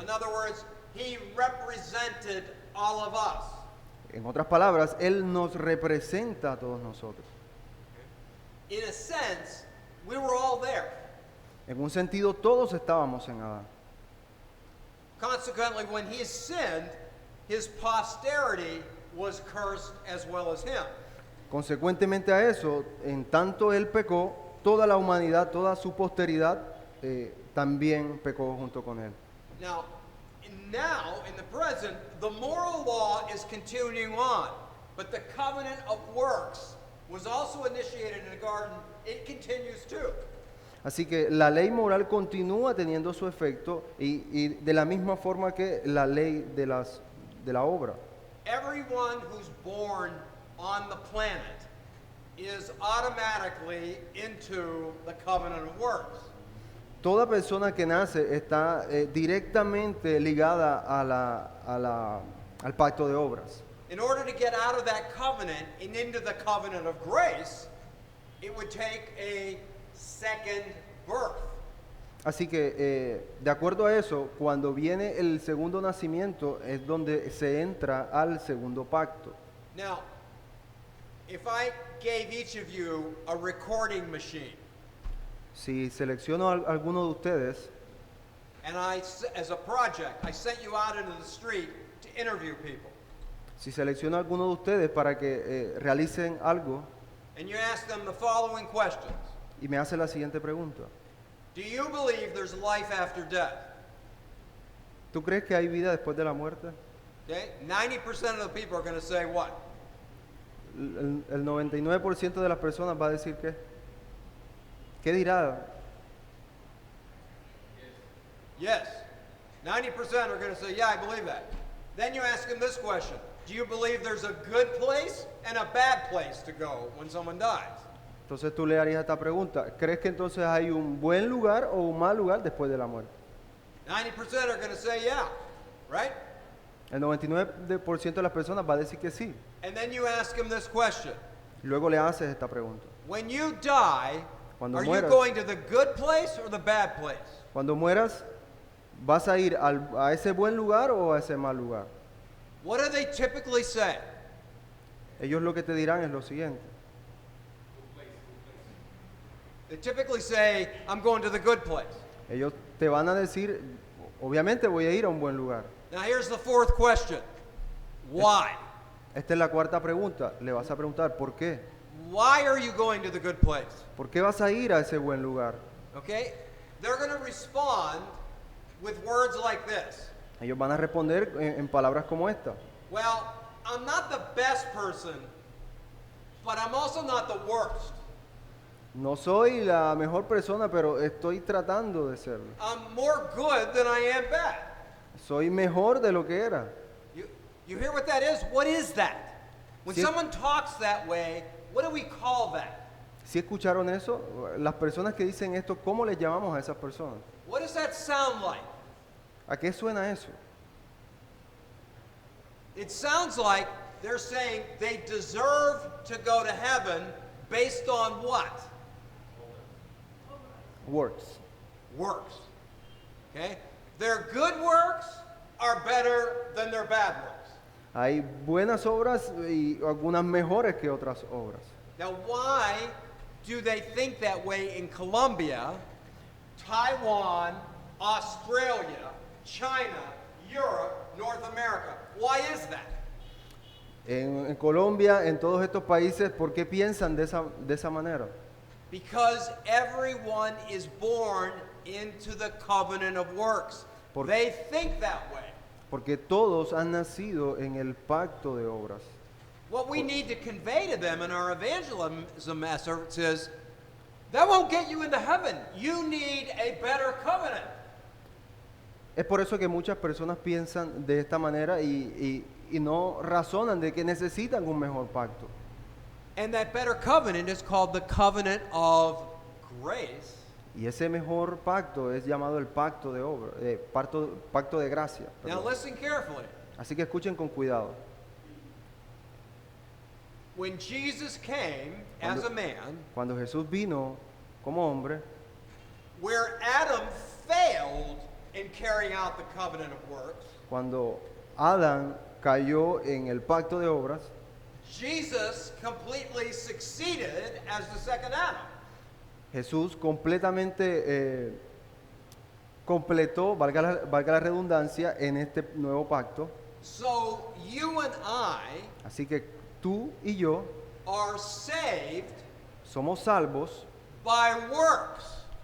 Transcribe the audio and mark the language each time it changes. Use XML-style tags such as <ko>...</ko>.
<en>In other words, he represented all of us.</en> <es>En otras palabras, él nos representa a todos nosotros.</es> <en>In a sense, we were all there.</en> <es>En un sentido, todos estábamos en Adán.</es> <en>Consequently, when he sinned, his posterity was cursed as well as him.</en> <es>Consecuentemente a eso, en tanto él pecó, toda la humanidad, toda su posteridad también pecó junto con él.</es> <en>Now, in the present, the moral law is continuing on, but the covenant of works was also initiated in the garden. It continues too.</en> <es>Así que la ley moral continúa teniendo su efecto y de la misma forma que la ley de la obra.</es> <en>Everyone who's born on the planet is automatically into the covenant of works.</en> <es>Toda persona que nace está directamente ligada al pacto de obras.</es> <en>In order to get out of that covenant and into the covenant of grace, it would take a second birth.</en> <es>Así que, de acuerdo a eso, cuando viene el segundo nacimiento es donde se entra al segundo pacto.</es> <en>Now, if I gave each of you a recording machine,</en> <es>Si selecciono a alguno de ustedes</es> <en>and as a project, I sent you out into the street to interview people,</en> <es>si selecciono a alguno de ustedes para que realicen algo</es> <en>and you ask them the following questions.</en> <es>y me hace la siguiente pregunta.</es> <en>Do you believe there's life after death?</en> <es>¿Tú crees que hay vida después de la muerte?</es> <en>Okay? 90% of the people are going to say what?</en> <es>El 99% de las personas va a decir que. ¿Qué dirá?</es> <en>Yes. 90% are going to say, yeah, I believe that. Then you ask them this question. Do you believe there's a good place and a bad place to go when someone dies?</en> <es>Entonces tú le harías esta pregunta. ¿Crees que entonces hay un buen lugar o un mal lugar después de la muerte?</es> <en>90% are going to say, yeah, right?</en> <es>El 99% de las personas va a decir que sí.</es> <en>And then you ask them this question.</en> <es>Luego le haces esta pregunta.</es> <en>When you die,</en> <es>Cuando</es> <en>are you</en> <es>mueras.</es> <en>going to the good place or the bad place?</en> <es>Cuando mueras, ¿vas a ir a ese buen lugar o a ese mal lugar?</es> <en>What do they typically say?</en> <es>Ellos lo que te dirán es lo siguiente.</es> <en>They typically say, I'm going to the good place.</en> <es>Ellos te van a decir, obviamente voy a ir a un buen lugar.</es> <en>Now here's the fourth question. Why?</en> <es>Esta es la cuarta pregunta. Le vas a preguntar, ¿por qué?</es> <en>Why are you going to the good place?</en> <es>¿Por qué vas a ir a ese buen lugar?</es> <en>Okay? They're going to respond with words like this.</en> <es>Ellos van a responder en palabras como esta.</es> <en>Well, I'm not the best person, but I'm also not the worst.</en> <es>No soy la mejor persona, pero estoy tratando de serlo.</es> <en>I'm more good than I am bad.</en> <es>Soy mejor de lo que era.</es> <en>You hear what that is? What is that? When</en> <es>Sí.</es> <en>someone talks that way, what do we call that?</en> <es>¿Sí escucharon eso? Las personas que dicen esto, ¿cómo les llamamos a esas personas?</es> <en>What does that sound like?</en> <es>¿A qué suena eso?</es> <en>It sounds like they're saying they deserve to go to heaven based on what? Works. works. Okay? Their good works are better than their bad works.</en> <es>Hay buenas obras y algunas mejores que otras obras.</es> <en>Now, why do they think that way in Colombia, Taiwan, Australia, China, Europe, North America? Why is that?</en> <es>En Colombia, en todos estos países, ¿por qué piensan de esa manera?</es> <en>Because everyone is born into the covenant of works. They think that way.</en> <es>Porque todos han nacido en el pacto de obras.</es> <en>What we need to convey to them in our evangelism efforts is that won't get you into heaven. You need a better covenant.</en> <es>Es por eso que muchas personas piensan de esta manera y no razonan de que necesitan un mejor pacto.</es> <en>And that better covenant is called the covenant of grace.</en> <es>Y ese mejor pacto es llamado el pacto de obra, pacto de gracia.</es> <en>Now</en> <es>Perdón.</es> <en>listen carefully.</en> <es>Así que escuchen con cuidado.</es> <en>When Jesus came as a man,</en> <es>Cuando Jesús vino como hombre,</es> <en>where Adam failed in carrying out the covenant of works,</en> <es>cuando Adán cayó en el pacto de obras,</es> <en>Jesus completely succeeded as the second Adam.</en> <es>Jesús completamente completó, valga la redundancia, en este nuevo pacto.</es> <en>So you and I</en> <es>Así que tú y yo</es> <en>are saved</en> <es>somos salvos</es> <en>by works,</en>